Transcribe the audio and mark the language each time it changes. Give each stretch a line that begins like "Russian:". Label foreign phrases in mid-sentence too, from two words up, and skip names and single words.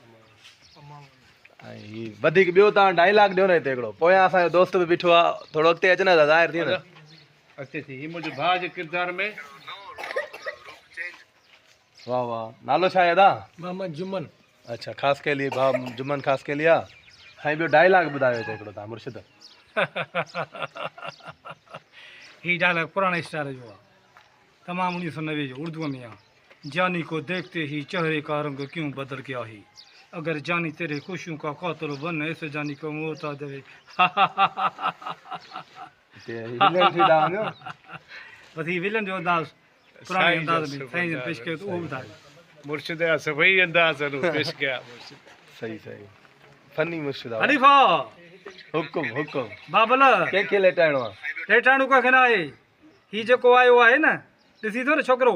Sindhi: ऐं वधीक ॿियो तव्हां डायलॉग ॾियो न हिते हिकिड़ो। पोयां असांजो दोस्त बि बीठो आहे, थोरो अॻिते अचे न, ज़ाहिर थी न अचे थी। हीअ मुंहिंजे भाउ जे किरदार में। वाह वाह, नालो छा आहे अदा? मोहम्मद जुमन। अच्छा, ख़ासि के लिए भाउ जुमन ख़ासि के लिए आहे। साईं ॿियो डायलॉग ॿुधायो हिते हिकिड़ो तव्हां मुर्शिद। ही डायलॉग पुराने स्टाइल जो आहे, तमामु 1990 जो, उर्दू में आहे।
Hindi: जानी को देखते ही चेहरे का रंग क्यों बदल गया है, अगर जानी तेरे खुशियों का कातिल बन, ऐसे जानी को मौत आ जाए।
Sindhi: बस ही विलन जो अंदाज़ पुराने अंदाज़ में साईं ने पेश कयो, तो उहो ॿुधायो। मुर्शिद जा सभई अंदाज़ पेश कया। सही फनी मुर्शिद आहे। हनीफा हुकुम बाबल कंहिंखे लेटाइणो आहे? लेटाइणो कंहिंखे न आहे। ही जेको आयो आहे न, ॾिसी थो न छोकिरो,